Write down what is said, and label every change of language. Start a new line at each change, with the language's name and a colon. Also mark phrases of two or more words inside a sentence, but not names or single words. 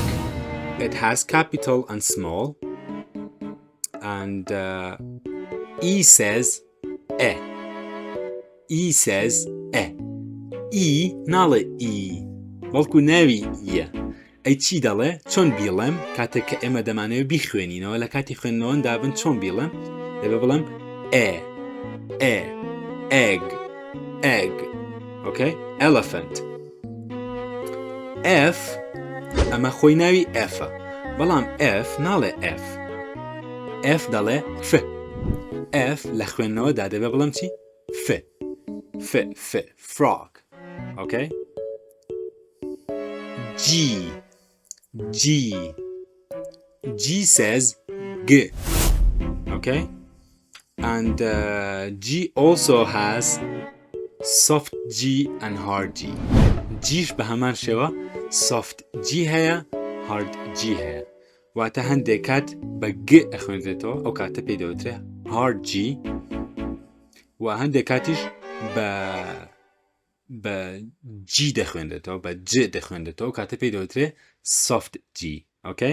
English: It has capital and small. And E says e. E says e. E ناڵێ e.
Central Kurdish: بەڵکو ناوی ئیە. ئەی چی دەڵێ؟ چۆن بیڵێم کاتێک کە ئێمە دەمانەوێت بیخوێنینەوە لە کاتی خوێندنەوە دابن چۆن بیڵێم؟ دەبێ بڵێم ئێ ئێ
English: egg egg. Okay? Elephant.
Central Kurdish: F ئەمە خۆی ناوی Fە، بەڵام F ناڵێ F. F دەڵێ ف. F لە خوێندنەوەدا دەبێ بڵێم چی؟
English: ف ف ف frog. Okay? G. G. G says g. Okay? And G also has soft G and hard G.
Central Kurdish: Gش به همان شێوە
English: soft G
Central Kurdish: هەیە
English: hard G
Central Kurdish: هەیە. واتە هەندێک کات بە g ئەخوێنرێتەوە، ئەو کاتە پێی دەوترێ
English: hard G،
Central Kurdish: و هەندێک کاتیش بە G دەخوێنرێتەوە، بە G دەخوێنرێتەوە، کاتە پێی دەوترێ
English: soft G.
Central Kurdish: Okay?